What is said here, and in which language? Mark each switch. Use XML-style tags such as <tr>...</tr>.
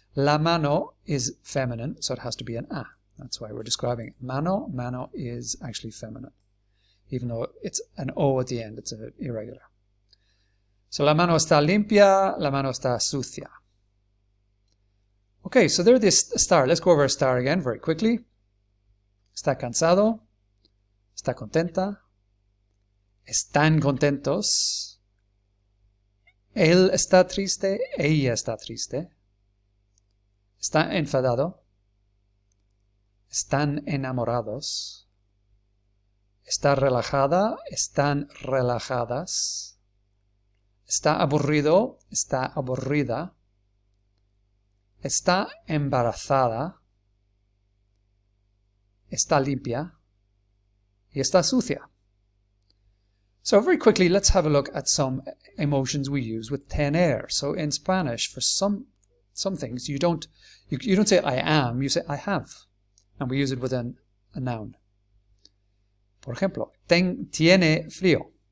<en>La mano is feminine, so it has to be an a. That's why we're describing it. Mano, mano is actually feminine. Even though it's an o at the end, it's irregular.</en> <es>So la mano está limpia, la mano está sucia.</es> <en>Okay, so there's this</en> <es>estar.</es> <en>Let's go over estar again very quickly.</en> <es>Está cansado, está contenta, están contentos, él está triste, ella está triste, está enfadado, están enamorados, está relajada, están relajadas, está aburrido, está aburrida, está embarazada, está limpia y está sucia.</es> <en>So very quickly, let's have a look at some emotions we use with tener. So in Spanish, for some things, you don't say I am, you say I have. And we use it with a noun.</en> <es>Por ejemplo, tiene frío.</es>